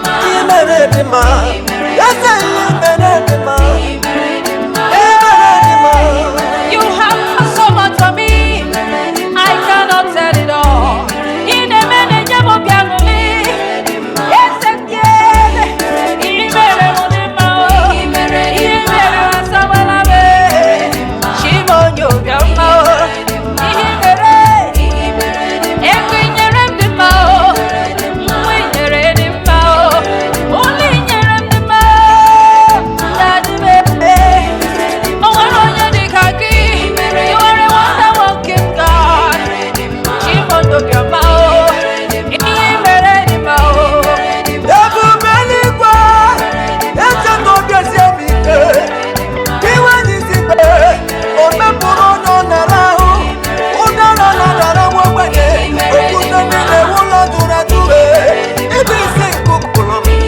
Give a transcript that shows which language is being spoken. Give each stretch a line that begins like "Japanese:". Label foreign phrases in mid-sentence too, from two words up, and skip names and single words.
Igbo: Ị mere dị mma. Eze, ị mere dị mma. Ị mere dị mma.
English: You have done so much for me. I cannot tell it all.
Igbo: Ị na-eme na-enye m obi aṅụrị. Eze, ị mere m dị mma. Ị mere m asawala m. Chi m onye obiọma. Ihe i mere, ego i nyere m dị mma o. Nwa i nyere dị mma o. Ụlọ i nyere m dị mma o. Daddy m, o nwere onye dị ka gị.
English: You are a wonder working God.
Igbo: Chimondo bịa ma o. Ihe i mere dị mma o. Ebube eluigwe, eze na obi esi obi ike. Iwe anyị si mee, O mepụrụ onye ọ nara ahụ, ụdara na dara nwa ogbenye, okwute niile wụlọ dụrụ adụrụ, ebe isi nkuku kụrụ m.